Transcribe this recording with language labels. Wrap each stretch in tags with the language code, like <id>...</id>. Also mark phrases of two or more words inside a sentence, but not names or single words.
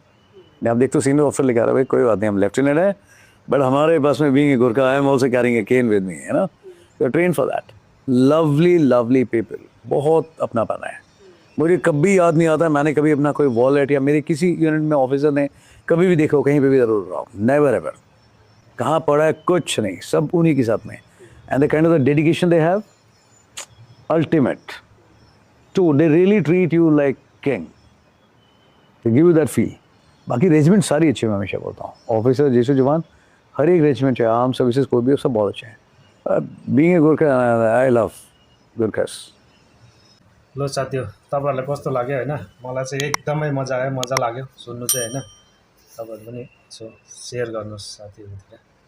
<hi>आप देखते हो</hi> <en>senior officer</en> <hi>लिखा रहा है, भाई कोई बात नहीं हम लेफ्टिनेंट है, बट हमारे पास में</hi> <en>being a Gorkha I am also carrying a cane with me,</en> <hi>है ना।</hi> <en>you are train for that. lovely lovely people,</en> <hi>बहुत अपनापन है। मुझे कभी याद नहीं आता मैंने कभी अपना कोई वॉलेट या मेरे किसी यूनिट में ऑफिसर ने कभी भी देखो कहीं पे भी जरूर रहा,</hi> <en>never ever.</en> <hi>कहाँ पड़ा है कुछ नहीं, सब उन्हीं के साथ में।</hi> <en>and the kind of the dedication they have, ultimate too, they really treat you like king, they give you that feel.</en> <hi>बाकी रेजिमेंट सारी अच्छी, मैं हमेशा बोलता हूँ, ऑफिसर जैसे जवान हर एक रेजिमेंट चाहे</hi> <en>arm services</en> <hi>कोई भी हो, सब बहुत अच्छे हैं.</hi> <en>being a Gorkha I love Gorkhas.</en> <ne>ल साथी हो, तपाईँहरूलाई कस्तो लाग्यो होइन? मलाई चाहिँ एकदमै मजा आयो, मजा लाग्यो सुन्नु चाहिँ होइन. तपाईँहरू पनि यसो सेयर गर्नुहोस् साथीहरूतिर.</ne>